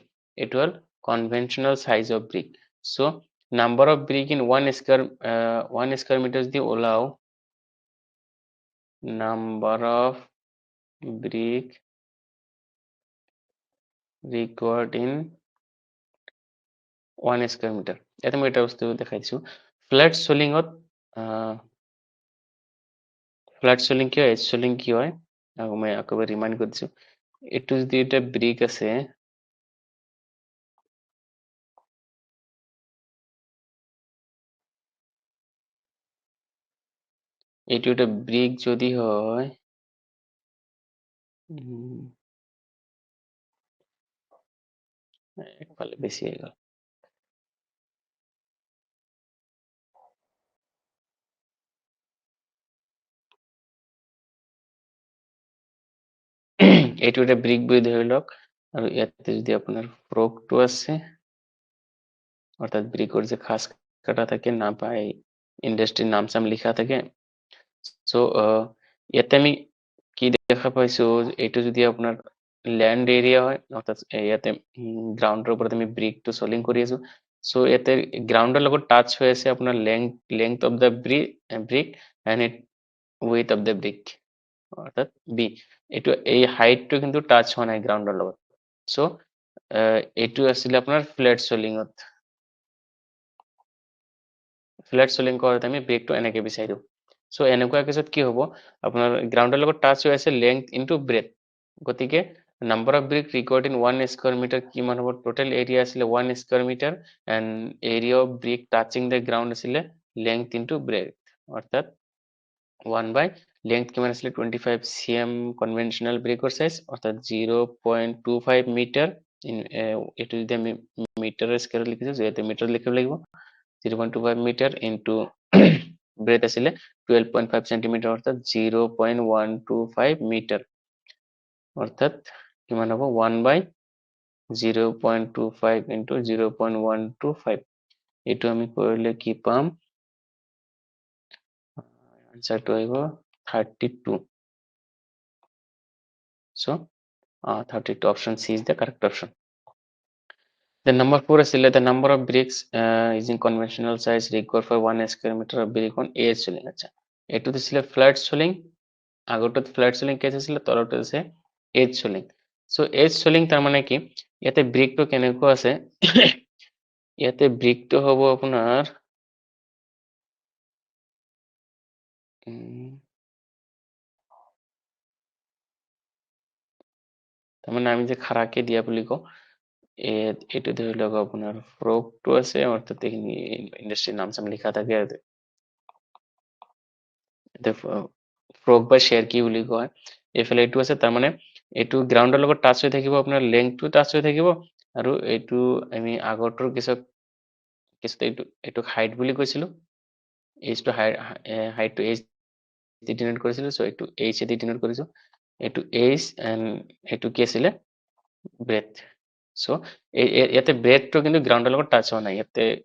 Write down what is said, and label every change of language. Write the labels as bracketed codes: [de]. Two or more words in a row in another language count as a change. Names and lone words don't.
[en] It will conventional size of brick. So number of brick in 1 square meters the allow number of brick required in 1 square meter. [as] এটা মই এটা বস্তু দেখাইছো ফ্ল্যাট সোলিংত [en] flat soling [as] কি হয় সোলিং কি হয় মই আকৌ ৰিমাইন্ড কৰি দিছো এইটো যদি এটা ব্ৰিক আছে এইটো এটা ব্রিক যদি হয় একফালে বেশি হয়ে গেল এইটো এটা ব্রিক বুলি ধৰি লওক আৰু ইয়াতে যদি আপোনাৰ ফ্ৰকটো আছে অৰ্থাৎ ব্রিকৰ যে খাস কাটা থাকে না পাই ইন্ডাস্ট্রির নাম চাম লিখা থাকে সো ইয়াতে আমি কি দেখা পাইছো এইটো যদি আপোনাৰ ল্যান্ড এৰিয়া হয় অৰ্থাৎ ইয়াতে গ্ৰাউণ্ডৰ ওপৰত আমি ব্ৰিকটো সলিং কৰি আছো সো ইয়াতে গ্ৰাউণ্ডৰ লগত টাচ হৈ আছে আপোনাৰ [en] length of the brick and it width of the brick [as] অর্থাৎ বি এইটো এই হাইটটো কিন্তু টাচ হোৱা নাই গ্ৰাউণ্ডৰ লগত সো এইটো আছিল আপোনাৰ ফ্লেট সোলিং কৰোঁতে আমি ব্ৰেকটো এনেকে বিচাৰি দিওঁ সো এনেকুৱা কেছত কি হ'ব আপোনাৰ গ্ৰাউণ্ডৰ লগত টাচ হৈ আছে [en] length into breadth [as] গতিকে [en] number of brick required in 1 square meter [as] কিমান হ'ব [en] total area [as] আছিলে 1 স্কয়ার মিটার এণ্ড [en] area of brick touching the ground [as] আছিলে [en] length into breadth [as] অৰ্থাৎ [en] 1 by length [as] কিমান আছিলে 25 cm conventional ব্ৰেকৰ সাইজ অৰ্থাৎ 0.25 মিটাৰ এটো যদি আমি [en] meter scale [as] লিখিছো যেতে মিটাৰ লিখিব লাগিব 0.25 [en] meter into breadth [as] আছিলে 12.5 সেন্টিমিটাৰ অৰ্থাৎ 0.125 মিটাৰ অৰ্থাৎ কিমান হ'ব 1 by [en] 0.25 into 0.125 [as] এইটো আমি কৰিলে কি পাম answer to আহিব 32 [en] so 32 option C is the correct option the number 4 is the number of bricks using conventional size required for 1 square meter of brick on edge soling [as] আচ্ছা এইটো দিছিলে ফ্লেট সোলিং আগতে ফ্লেট সোলিং কেছ আছিলে তলত আছে এজ সোলিং সো এজ সোলিং তাৰ মানে কি ইয়াতে ব্ৰিকটো কেনেকৈ আছে ইয়াতে ব্ৰিকটো হ'ব আপোনাৰ তাৰ মানে আমি যে খাৰাকৈ দিয়া বুলি কওঁ এইটো ধৰি লওক আপোনাৰ ফ্ৰকটো আছে অৰ্থাৎ এইখিনি ইণ্ডাষ্ট্ৰিৰ নাম চাম লিখা থাকে ফ্ৰক বা শেৰকি বুলি কয় এইফালে এইটো আছে তাৰমানে এইটো গ্ৰাউণ্ডৰ লগত টাচ হৈ থাকিব আপোনাৰ লেংথটো টাচ হৈ থাকিব আৰু এইটো আমি আগৰটোৰ কিছু এইটো হাইট বুলি কৈছিলো এইজটো হাইটটো এইজ দি ডিনোট কৰিছিলো চ' এইটো এইচ দি ডিনোট কৰিছো এইটো এইচ এণ্ড এইটো কি আছিলে ব্ৰেথ সো ইয়াতে ব্ৰেথটো কিন্তু গ্ৰাউণ্ডৰ লগত টাচ হোৱা নাই ইয়াতে